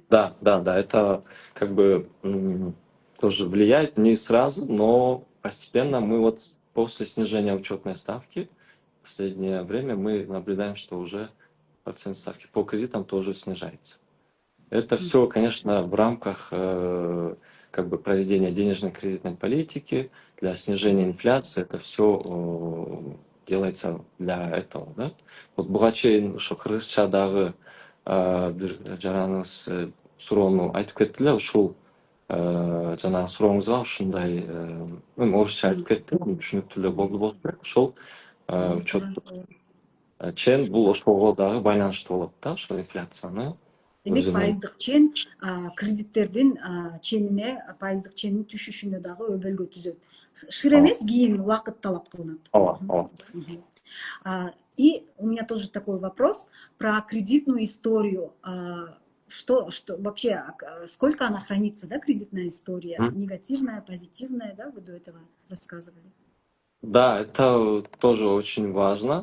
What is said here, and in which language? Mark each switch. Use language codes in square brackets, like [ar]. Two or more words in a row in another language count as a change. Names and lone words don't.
[ru] да, это как бы тоже влияет не сразу, но постепенно мы вот после снижения учетной ставки в последнее время мы наблюдаем, что уже процент ставки по кредитам тоже снижается. Это М, все, конечно, в рамках как бы проведения денежно-кредитной политики, для снижения инфляции. Это все делается для этого, да. [ky] Вот буга чейин ушу кыргызчадагы бир жараныңыз суроону айтып кетти эле, ушул жанагы сурооңузга ушундай орусча м, айтып кетти, түшүнүктүү эле болду болуш керек. Ошол учет туура. чен бул ошого дагы байланыштуу болот да, ошол инфляцияны Демек өзүнүн. пайыздык чен кредиттердин ченине, пайыздык ченин түшүшүнө дагы өбөлгө түзөт. Шыр Ооба, эмес, кийин убакыт талап кылынат. ооба, ооба. Мгм. [ru] И у меня тоже такой вопрос про кредитную историю. Что вообще, сколько она хранится, да, кредитная история? Мгм. Негативная, позитивная, да, вы до этого рассказывали. Да, это тоже очень важно.